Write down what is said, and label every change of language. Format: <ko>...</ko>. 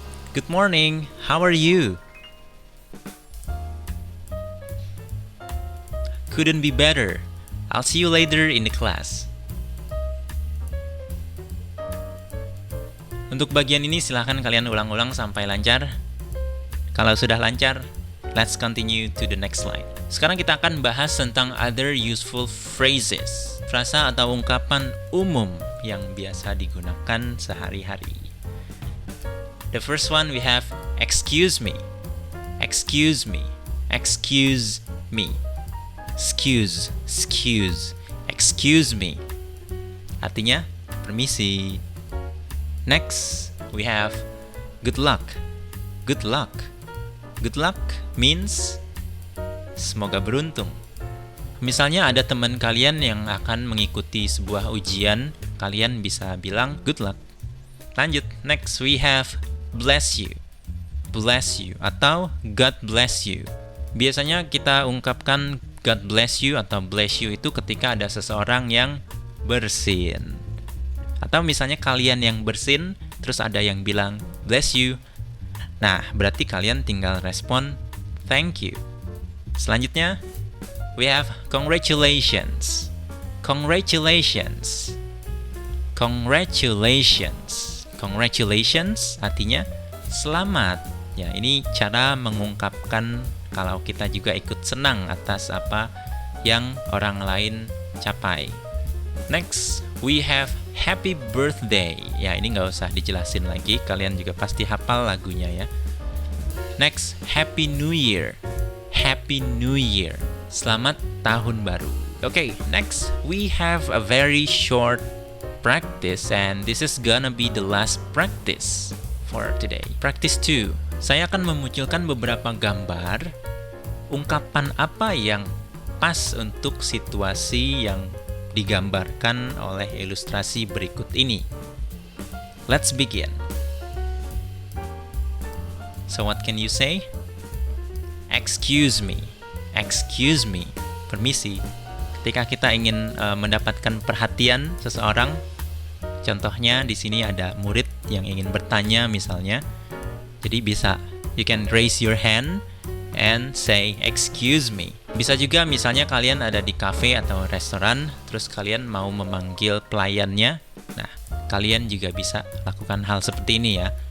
<en>Good morning, how are you? Couldn't be better. I'll see you later in the class.</en> <id>Untuk bagian ini silahkan kalian ulang-ulang sampai lancar. Kalau sudah lancar,</id> <en>let's continue to the next slide.</en> <id>Sekarang kita akan bahas tentang</id> <en>other useful phrases.</en> <id>Frasa atau ungkapan umum yang biasa digunakan sehari-hari.</id> <en>The first one we have excuse me. Excuse me. Excuse me. Excuse, excuse me.</en> <id>Artinya, permisi.</id> <en>Next, we have good luck. Good luck. Good luck means</en> <id>semoga beruntung. Misalnya ada teman kalian yang akan mengikuti sebuah ujian, kalian bisa bilang</id> <en>good luck. Lanjut, next we have bless you. Bless you</en> <id>atau</id> <en>God bless you.</en> <id>Biasanya kita ungkapkan</id> <en>God bless you</en> <id>atau</id> <en>bless you</en> <id>itu ketika ada seseorang yang bersin. Atau misalnya kalian yang bersin, terus ada yang bilang</id> <en>bless you.</en> <id>Nah, berarti kalian tinggal respon</id> <en>thank you.</en> <id>Selanjutnya,</id> <en>we have congratulations. Congratulations. Congratulations.</en> <id>Congratulations artinya selamat. Ya, ini cara mengungkapkan kalau kita juga ikut senang atas apa yang orang lain capai.</id> <en>Next, we have happy birthday.</en> <id>Ya, ini nggak usah dijelasin lagi, kalian juga pasti hafal lagunya ya.</id> <en>Next, happy new year. Happy new year.</en> <id>Selamat tahun baru.</id> <en>Okay, next we have a very short practice and this is gonna be the last practice for today.</en> <id>Practice 2. Saya akan memunculkan beberapa gambar ungkapan apa yang pas untuk situasi yang digambarkan oleh ilustrasi berikut ini.</id> <en>Let's begin. So what can you say? Excuse me. Excuse me. Permisi.</en> <id>Ketika kita ingin mendapatkan perhatian seseorang, contohnya di sini ada murid yang ingin bertanya misalnya. Jadi bisa</id> <en>you can raise your hand and say excuse me.</en> <id>Bisa juga misalnya kalian ada di cafe atau restoran, terus kalian mau memanggil pelayannya. Nah, kalian juga bisa lakukan hal seperti ini ya.</id>